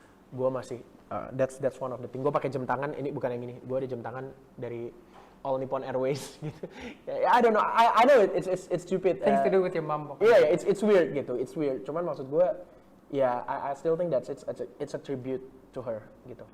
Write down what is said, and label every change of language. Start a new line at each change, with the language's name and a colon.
Indonesian: Gue masih,
English: that's one of the thing.
Indonesian: Gue pakai jam tangan, ini bukan yang ini, gue ada jam tangan dari All Nippon Airways gitu.
English: I don't know, I know it's stupid. Things to do with your mom. Iya, it's weird gitu, it's weird.
Indonesian: Cuman maksud gue, ya
English: I still think that it's a tribute to her gitu.